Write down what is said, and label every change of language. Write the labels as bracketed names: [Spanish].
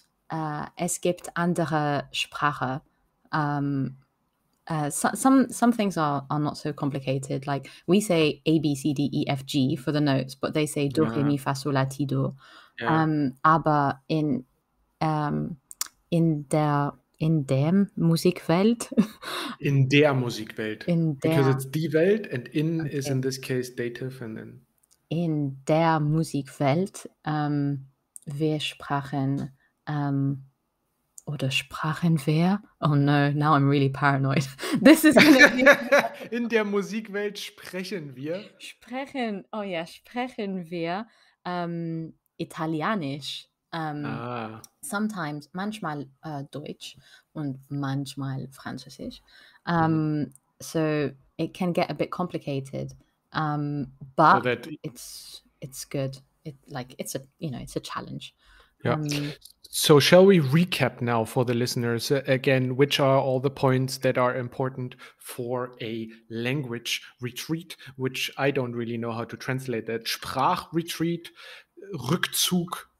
[German] ja, es gibt andere Sprache. [English] Some things are not so complicated. Like, we say A, B, C, D, E, F, G for the notes, but they say do, re, [German] Ja, mi, fa, sol, la, ti, do. ja. Aber ähm, in dem Musikwelt, In der Musikwelt. in [English] Because [German] der [English] it's [German] die Welt [English] and in is okay, in this case dative and then [German] in der Musikwelt, wir sprachen, oder sprachen wir? [English] Oh no, now I'm really paranoid. This is gonna be [German] in der Musikwelt sprechen wir. sprechen wir, Italienisch. Ah. [English] Sometimes, [German] manchmal Deutsch und manchmal Französisch. Mhm. [English] So it can get a bit complicated, So but that it's good. It's a challenge. Yeah. Um, So shall we recap now for the listeners again, which are all the points that are important for a language retreat, which I don't really know how to translate that. [German] Sprachretreat, Rückzug,